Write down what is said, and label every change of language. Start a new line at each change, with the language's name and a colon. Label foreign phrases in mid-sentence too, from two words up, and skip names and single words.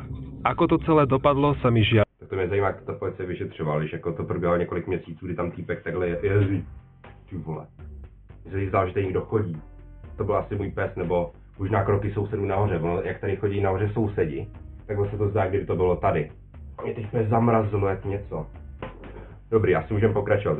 Slovak: Ako to celé dopadlo, sa mi žiaľ...
Czech: Tak to mě zajímá, jak to ta policie vyšetřovala, když jako to proběhalo několik měsíců, kdy tam týpek takhle jezdí. Ty vole. Mně se zdá, že tady někdo chodí. To byl asi můj pes, nebo možná kroky sousedů nahoře. Ono, jak tady chodí nahoře sousedi, tak se to zdá, kdyby to bylo tady. Mě teď mě zamrazilo jak něco. Dobrý, asi můžeme pokračovat.